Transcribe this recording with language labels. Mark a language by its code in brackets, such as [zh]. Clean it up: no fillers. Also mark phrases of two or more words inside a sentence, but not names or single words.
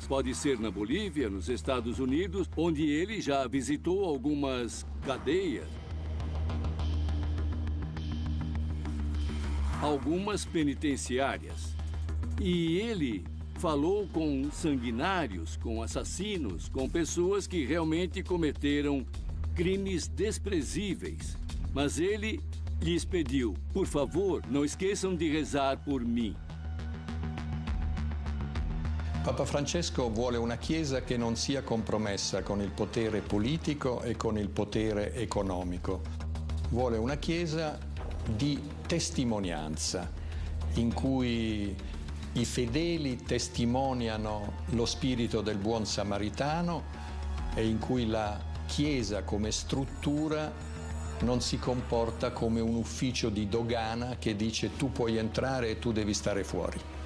[pt] Pode ser na Bolívia, nos Estados Unidos, onde ele já visitou algumas cadeias, algumas penitenciárias. E ele falou com sanguinários, com assassinos, com pessoas que realmente cometeram crimes desprezíveis. Mas ele lhes pediu, por favor, não esqueçam di rezar por mim. [it] Papa Francesco vuole una Chiesa che non sia compromessa con il potere politico e con il potere economico. Vuole una Chiesa di testimonianza, in cui i fedeli testimoniano lo spirito del buon samaritano e in cui la Chiesa come struttura non si comporta come un ufficio di dogana che dice tu puoi entrare e tu devi stare fuori.